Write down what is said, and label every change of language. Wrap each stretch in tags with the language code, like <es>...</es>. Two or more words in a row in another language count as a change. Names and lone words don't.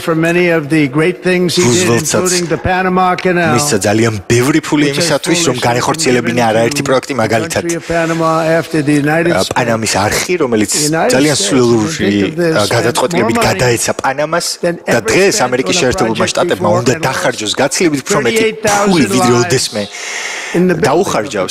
<en>for many of the great things he did, including the Panama Canal.</en> <ka>მისცა ძალიან ბევრი ფული იმისათვის, რომ განეხორციელებინა არაერთი პროექტი, მაგალითად პანამის არხი, რომელიც ძალიან სულელური გადაწყვეტილებით გადაეცა პანამას და დღეს ამერიკის შეერთებულმა შტატებმა უნდა დახარჯოს გაცილებით უფრო მეტი ფული, ვიდრე ოდესმე დაუხარჯავს.</ka>